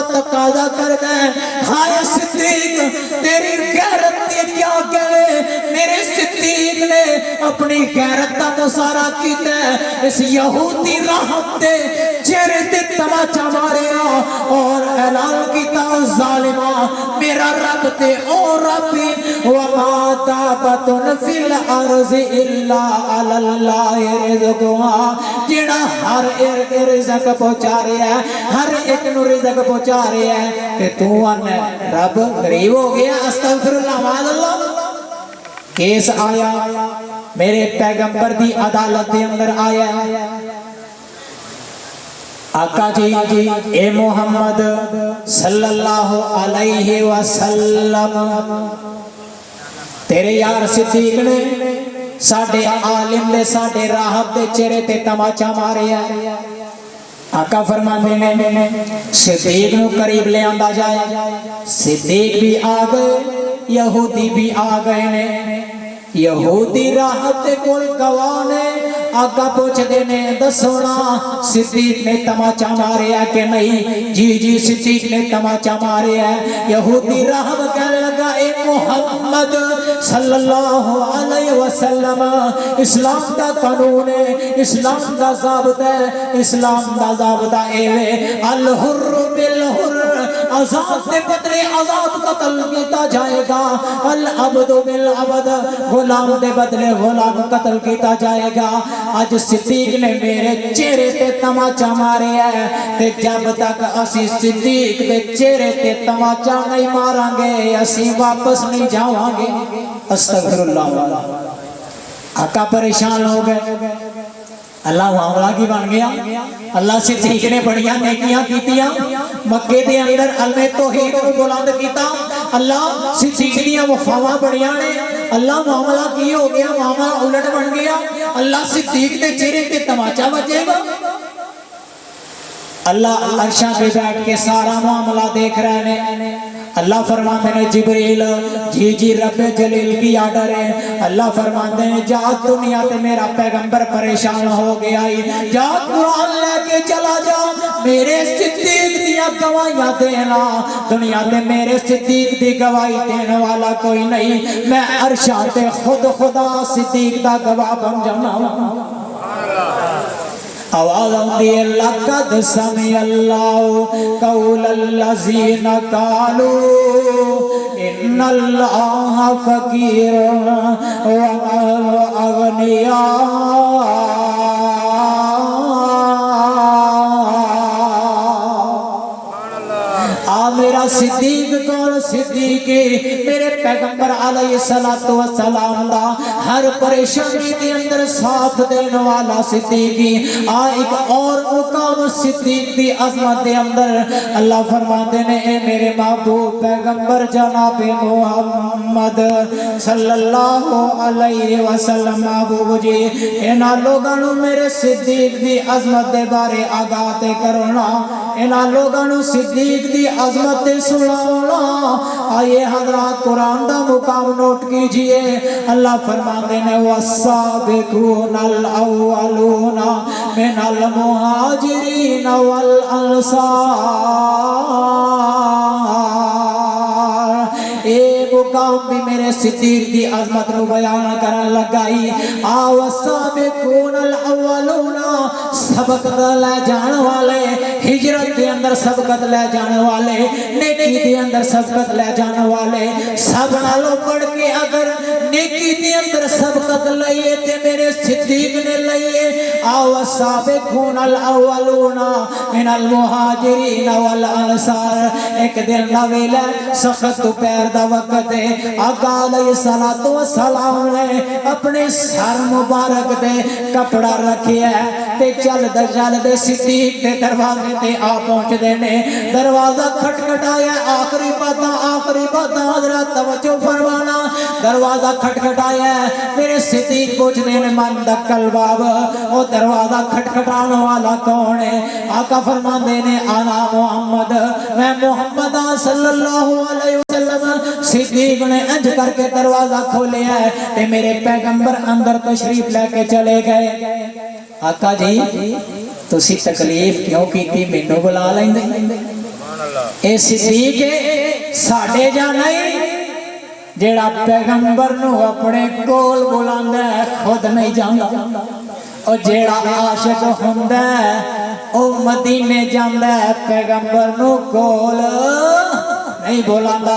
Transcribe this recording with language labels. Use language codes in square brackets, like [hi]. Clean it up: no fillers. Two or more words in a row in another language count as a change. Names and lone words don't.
[pa] ਤਕਾਜ਼ਾ ਕਰਦਾ ਹੈ ਹਾਏ ਸਿੱਦੀਕ ਤੇਰੀ ਗ਼ੈਰਤ ਤੇ ਕਿਆ ਕਹੇ ਮੇਰੇ ਸਿੱਦੀਕ ਨੇ ਅਪਣੀ ਗ਼ੈਰਤ ਦਾ ਮੁਸਾਰਾ ਕੀਤਾ ਇਸ ਯਹੂਦੀ ਰਾਹਬ ਦੇ ਚਿਹਰੇ ਤੇ ਤਮਾਚਾ ਮਾਰਿਆ ਔਰ ਐਲਾਨ ਕੀਆ ਜ਼ਾਲਿਮਾ ਮੇਰਾ ਰੱਬ ਤੇ ਓ ਰੱਬੀ [ar] وما دابة في الأرض إلا الله رزقها [pa] ਜਿਹੜਾ ਹਰ ਇਕ ਰਿਜ਼ਕ ਪਹੁੰਚਾ ਰਿਹਾ ਹੈ ਹਰ ਇਕ ਨੂੰ ਰਿਜ਼ਕ ਪਹੁੰਚਾ ਰਿਹਾ ਹੈ ਤੇ ਤੂੰ ਆਨੇ ਰੱਬ ਗ਼ਰੀਬ ਹੋ ਗਿਆ [ar] أستغفر الله معاذ الله [pa] ਕੇਸ ਆਇਆ ਮੇਰੇ ਪੈਗ਼ੰਬਰ ਦੀ ਅਦਾਲਤ ਦੇ ਅੰਦਰ ਆਇਆ ਆਕਾ ਜੀ ਏ ਮੁਹੰਮਦ [ar] صلى الله عليه وسلم [pa] ਤੇਰੇ ਯਾਰ ਸਿੱਦੀਕ ਨੇ ਸਾਡੇ ਆਲਿਮ ਨੇ ਸਾਡੇ ਰਾਹਬ ਦੇ ਚਿਹਰੇ ਤੇ ਤਮਾਚਾ ਮਾਰਿਆ ਆਕਾ ਫ਼ਰਮਾਉਂਦੇ ਨੇ ਸਿੱਦੀਕ ਨੂੰ ਕਰੀਬ ਲੈ ਆਂਦਾ ਜਾਏ ਸਿੱਦੀਕ ਭੀ ਆ ਗਏ ਯਹੂਦੀ ਭੀ ਆ ਗਏ ਨੇ ਯਹੂਦੀ ਰਾਹਬ ਦੇ ਕੋਲ ਗਵਾਹ ਨੇ ਆਕਾ ਪੁੱਛਦੇ ਨੇ ਦੱਸੋਨਾ ਸਿੱਦੀਕ ਨੇ ਤਮਾਚਾ ਮਾਰਿਆ ਕਿ ਨਹੀਂ ਜੀ ਜੀ ਸਿੱਦੀਕ ਨੇ ਤਮਾਚਾ ਮਾਰਿਆ ਯਹੂਦੀ ਰਾਹਬ ਕਹਿਣ ਲੱਗਾ ਏ ਮੁਹੰਮਦ [ar] صلى الله عليه وسلم [pa] ਇਸਲਾਮ ਦਾ ਕਾਨੂੰਨ ਹੈ ਇਸਲਾਮ ਦਾ ਜ਼ਾਬਤਾ ਹੈ ਇਸਲਾਮ ਦਾ ਜ਼ਾਬਤਾ ਏਵੇਂ [ar] الحر بالحر [pa] ਆਜ਼ਾਦ ਕੇ ਬਦਲੇ ਆਜ਼ਾਦ ਕਤਲ ਕੀਆ ਜਾਏਗਾ [ar] العبد بالعبد [pa] ਗ਼ੁਲਾਮ ਕੇ ਬਦਲੇ ਗ਼ੁਲਾਮ ਕਤਲ ਕੀਆ ਜਾਏਗਾ ਅੱਜ ਸਿੱਦੀਕ ਨੇ ਮੇਰੇ ਚਿਹਰੇ ਤੇ ਤਮਾਚਾ ਮਾਰੇ ਹੈ ਤੇ ਜਬ ਤਕ ਅਸੀਂ ਸਿੱਦੀਕ ਕੇ ਚਿਹਰੇ ਤੇ ਤਮਾਚਾ ਨਹੀਂ ਮਾਰਾਂਗੇ ਅਸੀਂ ਵਾਪਸ ਨਹੀਂ ਜਾਵਾਂਗੇ ਅਸਤਗ਼ਫ਼ਿਰੁੱਲਾਹ ਆਕਾ ਪਰੇਸ਼ਾਨ ਹੋ ਗਏ ਅੱਲਾਹ ਮਾਮਲਾ ਕੀ ਬਣ ਗਿਆ। ਅੱਲਾਹ ਸਿੱਦੀਕ ਨੇ ਬੜੀਆਂ ਨੇਕੀਆਂ ਕੀਤੀਆਂ, ਮੱਕੇ ਦੇ ਅੰਦਰ ਅਲਮੇ ਤੌਹੀਦ ਨੂੰ ਬੁਲੰਦ ਕੀਤਾ। ਅੱਲਾਹ ਸਿੱਦੀਕ ਦੀਆਂ ਵਫ਼ਾਵਾਂ ਬੜੀਆਂ ਨੇ। ਅੱਲਾਹ ਮਾਮਲਾ ਕੀ ਹੋ ਗਿਆ, ਮਾਮਲਾ ਉਲਟ ਬਣ ਗਿਆ। ਅੱਲਾਹ ਸਿੱਦੀਕ ਦੇ ਚਿਹਰੇ ਤੇ ਤਮਾਚਾ ਵੱਜੇਗਾ। ਅੱਲਾਹ ਅਰਸ਼ਾਂ ਪੇ ਬੈਠ ਕੇ ਸਾਰਾ ਮਾਮਲਾ ਦੇਖ ਰਹੇ ਨੇ। ਅੱਲਾਹ ਫ਼ਰਮਾਉਂਦੇ ਹੈਂ ਜਿਬਰੀਲ ਜੀ ਜੀ ਰੱਬੇ ਜਲੀਲ ਕੀ ਆਰਡਰ ਹੈ। ਅੱਲਾਹ ਫ਼ਰਮਾਉਂਦੇ ਹੈਂ ਜਾ ਦੁਨੀਆ ਤੇ ਮੇਰਾ ਪੈਗ਼ੰਬਰ ਪਰੇਸ਼ਾਨ ਹੋ ਗਿਆ ਹੈ, ਜਾ ਕੁਰਾਨ ਲੈਕੇ ਚਲਾ ਜਾ, ਮੇਰੇ ਸਿੱਦੀਕ ਦੀਆਂ ਗਵਾਹੀਆਂ ਦੇਣਾ। ਦੁਨੀਆ ਤੇ ਮੇਰੇ ਸਿੱਦੀਕ ਦੀ ਗਵਾਹੀ ਦੇਣ ਵਾਲਾ ਕੋਈ ਨਹੀਂ, ਮੈਂ ਅਰਸ਼ਾਂ ਤੇ ਖ਼ੁਦ ਖ਼ੁਦਾ ਸਿੱਦੀਕ ਦਾ ਗਵਾਹ ਬਣ ਜਾਣਾ। [ur] آواز آتی ہے [ar] لقد سمع الله قول الذين قالوا إن الله فقير ونحن أغنياء. [pa] ਮੇਰਾ ਸਿੱਦੀਕ ਕੌਣ? ਸਿੱਦੀਕ ਮੇਰੇ ਪੈਗ਼ੰਬਰ [ar] عليه الصلاة والسلام [pa] ਦਾ ਹਰ ਪਰੇਸ਼ਾਨੀ ਕੇ ਅੰਦਰ ਸਾਥ ਦੇਣ ਵਾਲਾ ਸਿੱਦੀਕ। ਇਕ ਔਰ ਮੁਕਾਮ ਸਿੱਦੀਕ ਦੀ ਅਜ਼ਮਤ ਦੇ ਅੰਦਰ ਅੱਲਾਹ ਫ਼ਰਮਾਉਂਦੇ ਨੇ ਏ ਮੇਰੇ ਮਹਿਬੂਬ ਪੈਗ਼ੰਬਰ ਜਨਾਬ ਮੁਹੰਮਦ [ar] صلى الله عليه وسلم [pa] ਮਹਿਬੂਬ ਜੀ ਇਨ੍ਹਾਂ ਲੋਕਾਂ ਨੂੰ ਮੇਰੇ ਸਿੱਦੀਕ ਦੀ ਅਜ਼ਮਤ ਦੇ ਬਾਰੇ ਆਗਾਹ ਤੇ ਕਰਨਾ, ਇਨ੍ਹਾਂ ਲੋਕਾਂ ਨੂੰ ਸਿੱਦੀਕ ਦੀ ਅਜ਼ਮਤ ਸੁਣਾਣਾ। ਆਈਏ ਹਜ਼ਰਾਤ ਕੁਰਾਨ ਦਾ ਮੁਕਾਮ ਨੋਟ ਕੀਜੀਏ। ਅੱਲਾਹ ਫ਼ਰਮਾਉਂਦੇ ਨੇ [ar] والسابقون الأولون من المهاجرين والأنصار. [pa] ਏ ਮੁਕਾਮ ਭੀ ਮੇਰੇ ਸਿੱਦੀਕ ਦੀ ਅਜ਼ਮਤ ਨੂੰ ਬਿਆਨ ਕਰਨ ਲਗਾਈ। [ar] والسابقون الأولون [pa] ਸਬਕ ਲੈ ਜਾਣ ਵਾਲੇ, ਹਿਜਰਤ ਕੇ ਅੰਦਰ ਸਬਕਤ ਲੈ ਜਾਣ ਵਾਲੇ, ਨੇਕੀ ਕੇ ਅੰਦਰ ਸਬਕਤ ਲੈ ਜਾਣ ਵਾਲੇ, ਸਭ ਨਾਲੋਂ ਵਧ ਕੇ ਅਗਰ ਨੇਕੀ ਕੇ ਅੰਦਰ ਸਬਕਤ ਲਈ ਏ ਤੇ ਮੇਰੇ ਸਿੱਦੀਕ ਨੇ ਲਈ ਏ। [ar] والسابقون الأولون من المهاجرين والأنصار. [pa] ਇਕ ਦਿਨ ਦਾ ਵੇਲਾ ਸਖ਼ਤ ਦੁਪਹਿਰ ਦਾ ਵਕਤ ਹੈ। ਆਕਾ [ar] عليه الصلاة والسلام [pa] ਨੇ ਅਪਣੇ ਸਰ ਮੁਬਾਰਕ ਦੇ ਕਪੜਾ ਰੱਖਿਆ ਤੇ ਚਲਦੇ ਸਿੱਦੀਕ ਦੇ ਦਰਵਾਜ਼ੇ ਤੇ ਆ ਪਹੁੰਚਦੇ ਨੇ। ਦਰਵਾਜ਼ਾ ਖਟਖਟਾਇਆ, ਆਖ਼ਰੀ ਬਾਤਾਂ ਹਜ਼ਰਤ ਤਵੱਜੋ ਫ਼ਰਮਾਣਾ। ਦਰਵਾਜ਼ਾ ਖਟਖਟਾਇਆ, ਮੇਰੇ ਸਿੱਦੀਕ ਪੁੱਛਦੇ ਨੇ [ar] من دق الباب [pa] ਓ ਦਰਵਾਜ਼ਾ ਖਟਖਟਾਣ ਵਾਲਾ ਕੌਣ ਹੈ? ਆਕਾ ਫ਼ਰਮਾਉਂਦੇ ਨੇ [ar] أنا محمد, [pa] ਮੈਂ ਮੁਹੰਮਦ [ar] صلى الله عليه وسلم. [pa] ਸਿੱਦੀਕ ਨੇ ਇੰਜ ਕਰਕੇ ਦਰਵਾਜ਼ਾ ਖੋਲ੍ਹਿਆ ਤੇ ਮੇਰੇ ਪੈਗ਼ੰਬਰ ਅੰਦਰ ਤਸ਼ਰੀਫ਼ ਲੈਕੇ ਚਲੇ ਗਏ। ਆਕਾ ਜੀ ਤੁਸੀਂ ਤਕਲੀਫ਼ ਕਿਉਂ ਕੀਤੀ, ਮੈਨੂੰ ਬੁਲਾ ਲੈਂਦੇ। ਏ ਸਿੱਦੀਕ ਸਾਡੇ ਜਾ ਨਹੀਂ, ਜਿਹੜਾ ਪੈਗ਼ੰਬਰ ਨੂੰ ਅਪਣੇ ਕੋਲ ਬੁਲਾਂਦਾ ਹੈ ਖ਼ੁਦ ਨਹੀਂ ਜਾਂਦਾ, ਔਰ ਜਿਹੜਾ ਆਸ਼ਿਕ ਹੁੰਦਾ ਹੈ ਓ ਮਦੀਨੇ ਜਾਂਦਾ ਹੈ, ਪੈਗ਼ੰਬਰ ਨੂੰ ਕੋਲ ਨਹੀਂ ਬੁਲਾਂਦਾ।